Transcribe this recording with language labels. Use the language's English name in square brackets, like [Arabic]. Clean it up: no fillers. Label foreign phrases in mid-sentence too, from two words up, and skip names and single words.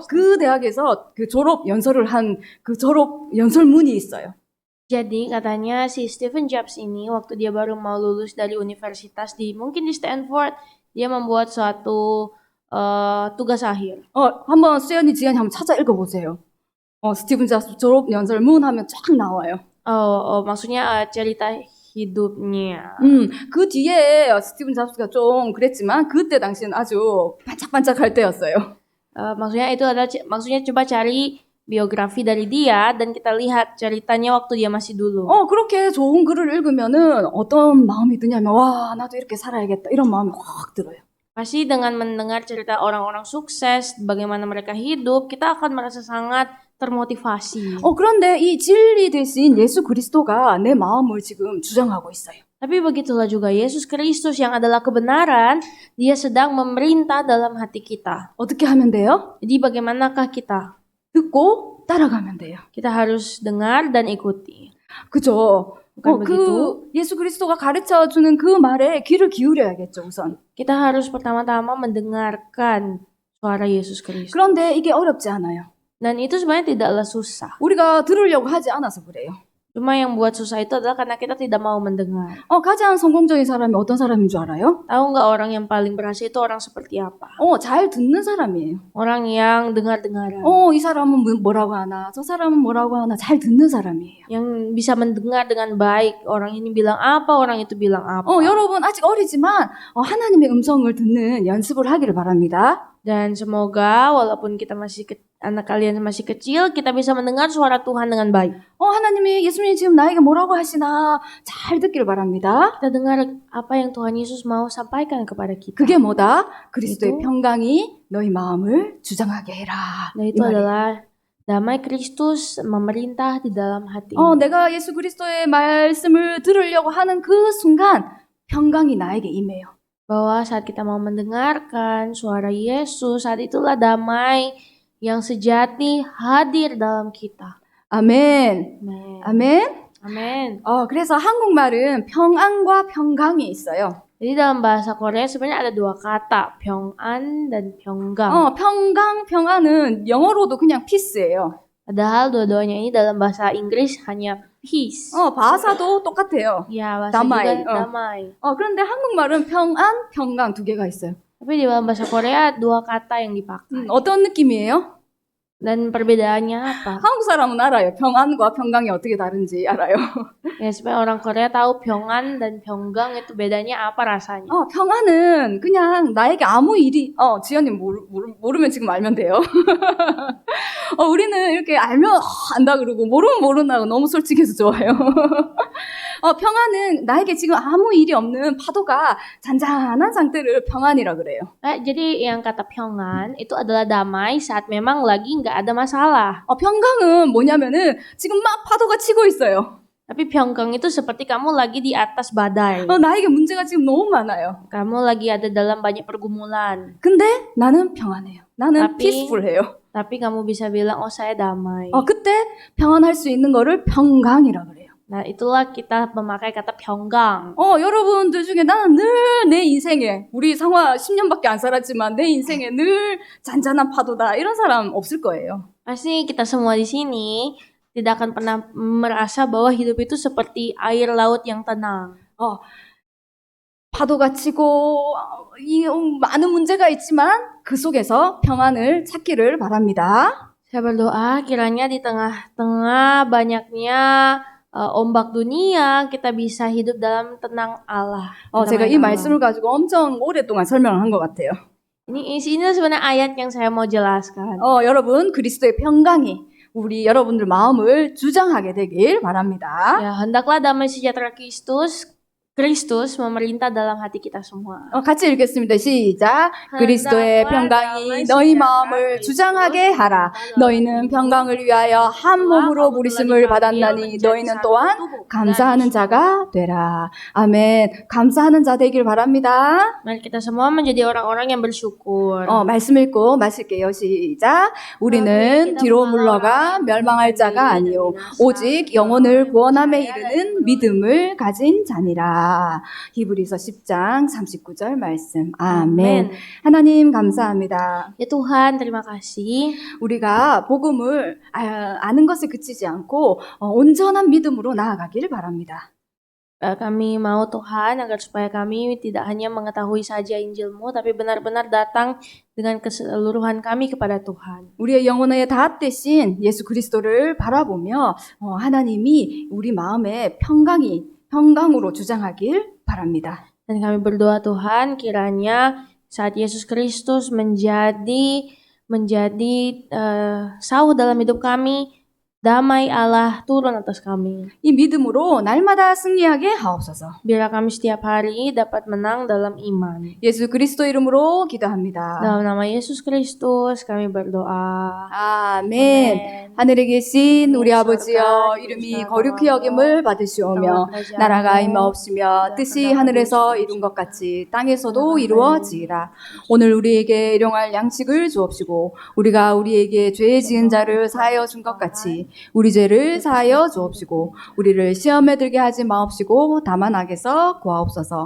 [Korean] 그 대학에서 그 졸업 연설을 한 그 졸업 연설문이 있어요. [Indonesian] Jadi katanya si Stephen Jobs ini waktu dia baru mau lulus dari universitas mungkin di Stanford, dia membuat suatu tugas akhir. [Korean] 한번 수연이 지연이 한번 찾아 읽어보세요. 스티븐 잡스 졸업 연설문 하면 쫙 나와요. [Indonesian] Maksudnya cerita hidupnya. [Korean] 그 뒤에 스티븐 잡스가 좀 그랬지만 그때 당시는 아주 반짝반짝할 때였어요. [Indonesian] Maksudnya itu adalah maksudnya coba cari biografi dari dia dan kita lihat ceritanya waktu dia masih dulu. [Korean] 그렇게 좋은 글을 읽으면은 어떤 마음이 드냐면 와, 나도 이렇게 살아야겠다. 이런 마음이 확 들어요. [Indonesian] Pasti dengan mendengar cerita orang-orang sukses, bagaimana mereka hidup, kita akan merasa sangat termotivasi. [Korean] 그런데 이 진리 대신 예수 그리스도가 내 마음을 지금 주장하고 있어요. [Indonesian] Tapi begitulah juga Yesus Kristus yang adalah kebenaran, dia sedang memerintah dalam hati kita. [Korean] 어떻게 하면 돼요? [Indonesian] Jadi bagaimanakah kita? [Korean] 듣고 따라가면 돼요. [Indonesian] Kita harus dengar dan ikuti. [Korean] 그죠? [Indonesian] Bukan begitu? [Korean] 예수 그리스도가 가르쳐 주는 그 말에 귀를 기울여야겠죠, 우선. [Indonesian] Kita harus pertama-tama mendengarkan suara Yesus Kristus. [Korean] 그런데 이게 어렵지 않아요. [Indonesian] Dan itu sebenarnya tidaklah susah. [Korean] 우리가 들으려고 하지 않아서 그래요. [Indonesian] Cuma yang buat susah itu adalah karena kita tidak mau mendengar. [Korean] 가장 성공적인 사람이 어떤 사람인 줄 알아요? [Indonesian] Tahu nggak orang yang paling berhasil itu orang seperti apa? [Korean] 잘 듣는 사람이에요. [Indonesian] Orang yang dengar-dengaran. [Korean] 이 사람은 뭐라고 하나, 저 사람은 뭐라고 하나 잘 듣는 사람이에요. [Indonesian] Yang bisa mendengar dengan baik. Orang ini bilang apa, orang itu bilang apa. [Korean] 여러분 아직 어리지만 하나님의 음성을 듣는 연습을 하기를 바랍니다. [Indonesian] Dan semoga walaupun kita anak kalian masih kecil, kita bisa mendengar suara Tuhan dengan baik. [Korean] 하나님이 예수님이 지금 나에게 뭐라고 하시나 잘 듣기를 바랍니다. [Indonesian] Kita dengar apa yang Tuhan Yesus mau sampaikan kepada kita. [Korean] 그게 뭐다? 그리스도의 itu, 평강이 너희 마음을 주장하게 해라. [Indonesian] Nah itu adalah damai Kristus memerintah di dalam hati. [Korean] 내가 예수 그리스도의 말씀을 들으려고 하는 그 순간 평강이 나에게 임해요. [Indonesian] Bahwa saat kita mau mendengarkan suara Yesus, saat itulah damai yang sejati hadir dalam kita. [Korean] 아멘. [Indonesian] Amen. [Korean] 아멘. [Indonesian] Amen. [Korean] 그래서 한국말은 평안과 평강이 있어요. [Indonesian] Jadi dalam bahasa Korea sebenarnya ada dua kata, 평안 dan 평강. [Korean] 평강, 평안은 영어로도 그냥 peace예요. [Indonesian] Padahal dua-duanya ini dalam bahasa Inggris hanya peace. [Korean] 바사도 똑같아요. [Indonesian] Ya, bahasa damai. juga damai. [Korean] 그런데 한국말은 평안, 평강 두 개가 있어요. [Indonesian] Tapi di dalam bahasa Korea dua kata yang dipakai. [Korean] 어떤 느낌이에요? [Indonesian] Dan perbedaannya apa? [Korean] 한국 사람은 알아요. 평안과 평강이 어떻게 다른지 알아요. [Indonesian] Ya, supaya orang Korea tahu 평안 dan 평강 itu bedanya apa rasanya. [Korean] 평안은 그냥 나에게 아무 일이 지연님 모르면 지금 알면 돼요. 우리는 이렇게 알면 안다 그러고 모르면 모른다고 너무 솔직해서 좋아요. 평안은 나에게 지금 아무 일이 없는 파도가 잔잔한 상태를 평안이라 그래요. [Indonesian] Jadi yang kata 평안 itu adalah damai saat memang lagi nggak ada masalah. [Korean] 평강은 뭐냐면은 지금 막 파도가 치고 있어요. [Indonesian] Tapi 평강 itu seperti kamu lagi di atas badai. [Korean] 나에게 문제가 지금 너무 많아요. [Indonesian] Kamu lagi ada dalam banyak pergumulan. [Korean] 근데 나는 평안해요. 나는 peaceful해요. [Indonesian] Tapi kamu bisa bilang, saya damai. [Korean] 그때 평안할 수 있는 거를 평강이라 그래요. [Indonesian] Nah, itulah kita memakai kata 평강. [Korean] 여러분들 중에 나는 늘 내 인생에 우리 상화 10년밖에 안 살았지만 내 인생에 늘 잔잔한 파도다 이런 사람 없을 거예요. [Indonesian] Pasti kita semua di sini tidak akan pernah merasa bahwa hidup itu seperti air laut yang tenang. [Korean] 파도가 치고 많은 문제가 있지만 그 속에서 평안을 찾기를 바랍니다. [Indonesian] Saya berdoa kiranya di tengah-tengah banyaknya ombak dunia kita bisa hidup dalam tenang Allah. [Korean] 제가 이 말씀을 가지고 엄청 오랫동안 설명을 한 것 같아요. [Indonesian] Ini sebenarnya ayat yang saya mau jelaskan. [Korean] 여러분 그리스도의 평강이 우리 여러분들 마음을 주장하게 되길 바랍니다. [Indonesian] Ya, hendaklah damai sejahtera Kristus memerintah dalam hati kita semua. [Korean] 같이 읽겠습니다. 시작. 그리스도의 평강이 너희 마음을 주장하게 하라. 너희는 평강을 위하여 한 몸으로 부르심을 받았나니 너희는 또한 감사하는 자가 되라. 아멘. 감사하는 자 되길 바랍니다. [Indonesian] Mari kita semua menjadi orang-orang yang bersyukur. [Korean] 말씀 읽고 마실게요. 시작. 우리는 뒤로 물러가 멸망할 자가 아니요 오직 영혼을 구원함에 이르는 믿음을 가진 자니라. 히브리서 10장 39절 말씀. 아멘. 하나님 감사합니다. [Indonesian] Ya Tuhan, terima kasih. [Korean] 우리가 복음을 아는 것에 그치지 않고 온전한 믿음으로 나아가기를 바랍니다. [Indonesian] Kami mau Tuhan agar supaya kami tidak hanya mengetahui saja Injil-Mu, tapi benar-benar datang dengan keseluruhan kami kepada Tuhan. [Korean] 우리의 영혼의 다 대신 예수 그리스도를 바라보며 하나님이 우리 마음에 평강이 평강으로 주장하길 바랍니다. [Indonesian] Dan kami berdoa Tuhan kiranya saat Yesus Kristus menjadi sauh dalam hidup kami, damai Allah turun atas kami. [Korean] 이 믿음으로 날마다 승리하게 하옵소서. [Indonesian] Biarlah kami setiap hari dapat menang dalam iman. [Korean] 예수 그리스도 이름으로 기도합니다. [Indonesian] Dalam nama Yesus Kristus kami berdoa. [Korean] 아멘. 하늘에 계신 우리 아버지여, 이름이 거룩히 여김을 받으시오며 나라가 임하옵시며 뜻이 하늘에서 이룬 것 같이 땅에서도 이루어지이라. 오늘 우리에게 일용할 양식을 주옵시고 우리가 우리에게 죄 지은 자를 사하여 준 것 같이 우리 죄를 사하여 주옵시고 우리를 시험에 들게 하지 마옵시고 다만 악에서 구하옵소서.